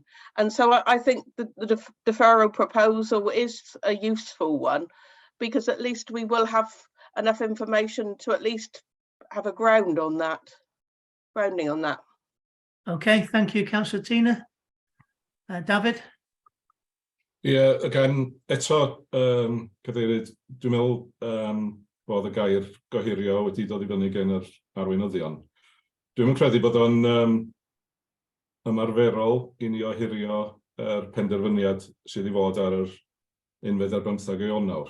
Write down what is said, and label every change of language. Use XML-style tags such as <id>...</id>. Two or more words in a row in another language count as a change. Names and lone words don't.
<en>And so I think the deferral proposal is a useful one, because at least we will have enough information to at least have a grounding on that. Okay, thank you, Councillor Tina. David? Yeah, again,</en> <cy>eto, Cadeirydd, dwi'n meddwl bod y gair gohirio wedi dod I fyny gen yr arweinyddion. Dwi'n credu bod o'n ymarferol I ni ohirio penderfyniad sydd I fod ar yr 11 ar 15 o Ionawr.</cy>